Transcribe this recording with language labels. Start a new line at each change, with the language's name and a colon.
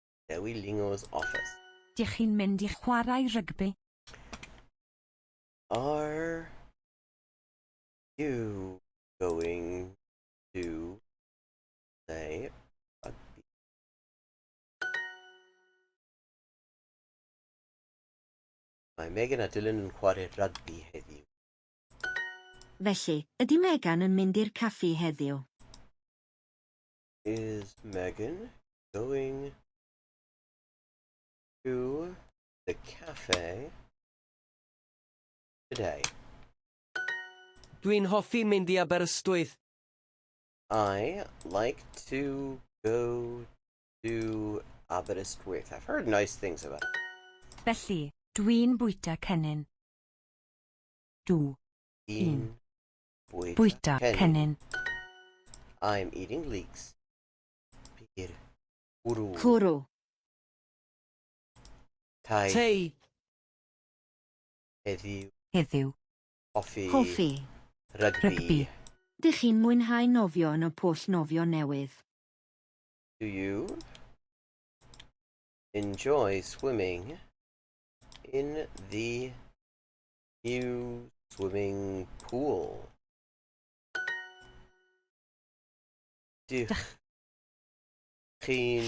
English: Duolingo's office.
Welsh: Dych chi'n mynd i chwarae rygbi?
English: Are you going to play rugby?
Welsh: Mae Megan a Dylan yn chwarae rugby heddiw. Felly, ydy Megan yn mynd i'r caffi heddiw?
English: Is Megan going to the cafe today?
Welsh: Dwi'n hoffi mynd i Aberystwyth.
English: I like to go to Aberystwyth. I've heard nice things about it.
Welsh: Felly, dwi'n bwyta cennin. Dw. Un Bwyta cennin.
English: I'm eating leeks. Pir. Uru.
Welsh: Cwrw. Tai. Tei. Heddiw. Heddiw. Hoffi. Hoffi.
English: Rugby.
Welsh: Rygbi. Dych chi'n mwynhau nofio yn y pwll nofio newydd?
English: Do you enjoy swimming in the new swimming pool?
Welsh: Dych chi'n